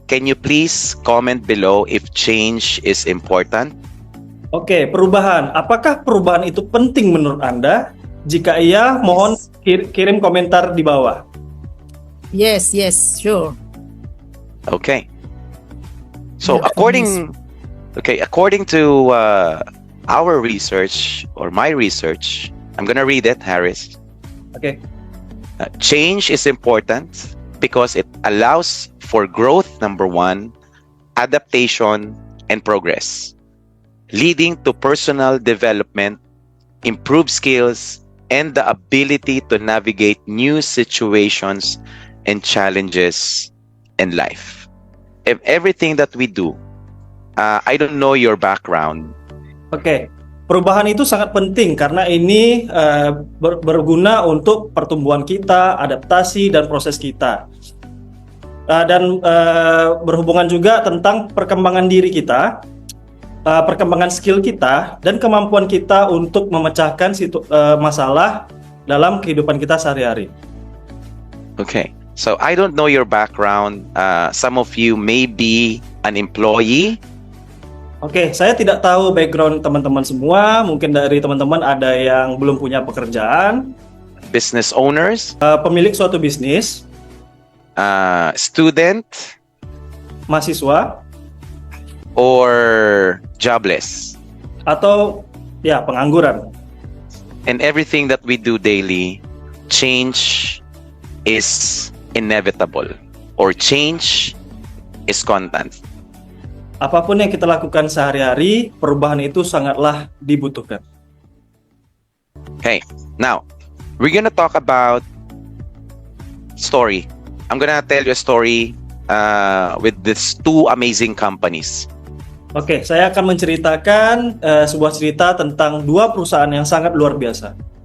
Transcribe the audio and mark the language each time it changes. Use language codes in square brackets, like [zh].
[en] Can you please comment below if change is important? [id] Oke, perubahan. Apakah perubahan itu penting menurut Anda? Jika iya, mohon kirim komentar di bawah. [en] Yes, sure. Okay. So Yeah, according to our research or my research, I'm gonna read it, Harris. [id] Oke. [en] Change is important because it allows for growth, number one, adaptation, and progress, leading to personal development, improved skills, and the ability to navigate new situations and challenges in life. If everything that we do, I don't know your background. [id] Oke, perubahan itu sangat penting karena ini berguna untuk pertumbuhan kita, adaptasi, dan proses kita. Dan berhubungan juga tentang perkembangan diri kita, perkembangan skill kita, dan kemampuan kita untuk memecahkan masalah dalam kehidupan kita sehari-hari. [en] Okay, so I don't know your background. Some of you may be an employee. [id] Oke, saya tidak tahu background teman-teman semua. Mungkin dari teman-teman ada yang belum punya pekerjaan, [en] Business owners, [id] pemilik suatu bisnis, [en] student, [id] mahasiswa, [en] or jobless. [id] atau ya pengangguran. [en] And everything that we do daily, change is inevitable, or change is constant. [id] Apapun yang kita lakukan sehari-hari, perubahan itu sangatlah dibutuhkan. [en] Okay, now we're gonna talk about story. I'm gonna tell you a story with these two amazing companies. [id] Oke, saya akan menceritakan sebuah cerita tentang dua perusahaan yang sangat luar biasa.